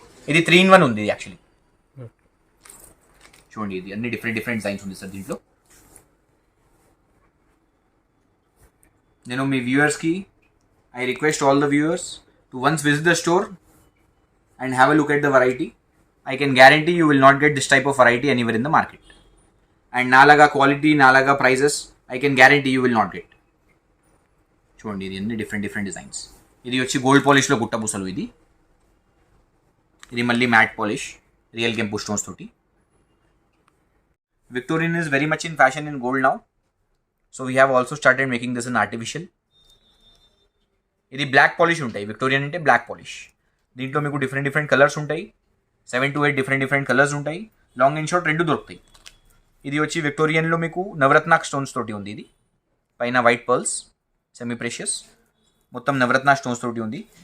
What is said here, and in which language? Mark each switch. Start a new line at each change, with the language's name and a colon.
Telugu: ఇది 3-in-1 ఉంది actually. చూడండి ఇది అన్ని డిఫరెంట్ డిఫరెంట్ డిజైన్స్ ఉంది సార్ దీంట్లో. నేను మీ వ్యూవర్స్కి
English: I request all the viewers to once visit the store and have a look at the variety. I can guarantee you will not get this type of variety anywhere in the market. And
Telugu: నాలాగా quality, నాలాగా prices
English: I can guarantee you will not get.
Telugu: చూడండి ఇది అన్ని different different designs. ఇది వచ్చి gold పాలిష్లో గుట్టబుసలు. ఇది మళ్ళీ matte polish real కెంపు స్టోన్స్ తోటి.
English: Victorian is very much in fashion in gold now. So we have also started making this in artificial.
Telugu: ఇది బ్లాక్ పాలిష్ ఉంటాయి. విక్టోరియన్ అంటే బ్లాక్ పాలిష్. దీంట్లో మీకు డిఫరెంట్ డిఫరెంట్ కలర్స్ ఉంటాయి. 7 to 8 డిఫరెంట్ డిఫరెంట్ కలర్స్ ఉంటాయి. Long and short రెండు దొరుకుతాయి. ఇది వచ్చి విక్టోరియన్లో మీకు నవరత్న స్టోన్స్ తోటి ఉంది. ఇది పైన వైట్ పర్ల్స్ సెమీ ప్రెషియస్, మొత్తం నవరత్న స్టోన్స్ తోటి ఉంది.